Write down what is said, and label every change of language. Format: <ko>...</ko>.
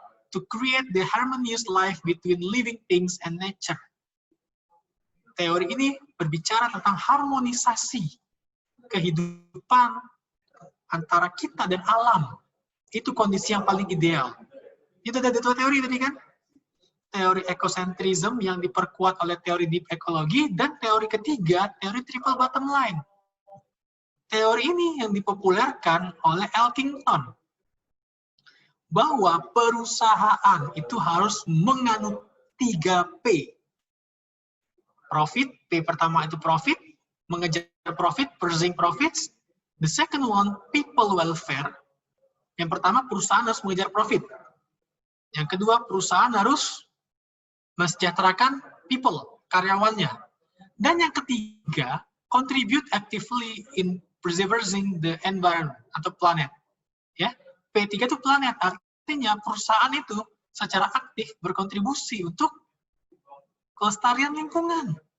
<en>To create the harmonious life between living things and nature.</en> <id>Teori ini berbicara tentang harmonisasi kehidupan antara kita dan alam. Itu kondisi yang paling ideal. Itu ada 2 teori tadi kan? Teori ekosentrism yang diperkuat oleh teori deep ecology, dan teori ketiga, teori triple bottom line. Teori ini yang dipopulerkan oleh Elkington. Bahwa perusahaan itu harus menganut 3P. Profit, P pertama itu profit, mengejar profit,</id> <en>pursuing profits. The second one, people welfare.</en> <id>Yang pertama, perusahaan harus mengejar profit. Yang kedua, perusahaan harus mensejahterakan people, karyawannya. Dan yang ketiga,</id> <en>contribute actively in preserving the environment atau planet.</en> <id>Ya, P3 itu planet, artinya perusahaan itu secara aktif berkontribusi untuk kelestarian lingkungan.</id>